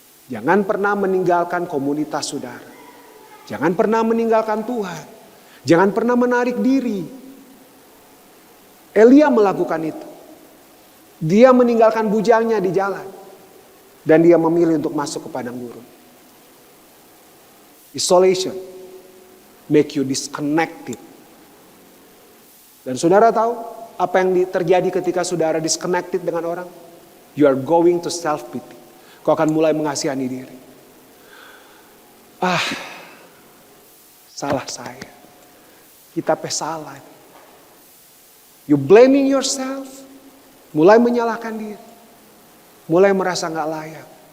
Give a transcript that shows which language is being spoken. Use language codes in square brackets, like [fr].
[id] Jangan pernah meninggalkan komunitas saudara. Jangan pernah meninggalkan Tuhan. Jangan pernah menarik diri. Elia melakukan itu. Dia meninggalkan bujangnya di jalan. Dan dia memilih untuk masuk ke padang gurun. [en] Isolation make you disconnected. [id] Dan saudara tahu apa yang terjadi ketika saudara disconnected dengan orang? [en] You are going to self-pity. [id] Kau akan mulai mengasihani diri. Salah saya. Kita salah. [en] You blaming yourself. [id] Mulai menyalahkan diri. Mulai merasa gak layak.